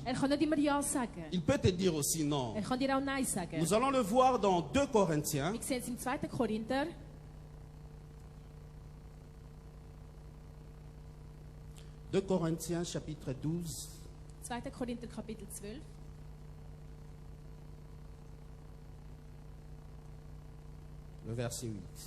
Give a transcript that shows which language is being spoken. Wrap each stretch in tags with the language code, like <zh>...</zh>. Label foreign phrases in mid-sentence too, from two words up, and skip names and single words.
<de>Er kann nicht immer Ja sagen.</de> <fr>Il peut te dire aussi non.</fr> <de>Er kann dir auch Nein sagen.</de> <fr>Nous allons le voir dans 2 Corinthiens,</fr> <de>Wir sehen es im 2. Korinther,</de> <fr>2 Corinthiens chapitre 12,</fr> <de>2. Korinther Kapitel 12,</de> <fr>le verset 8.</fr>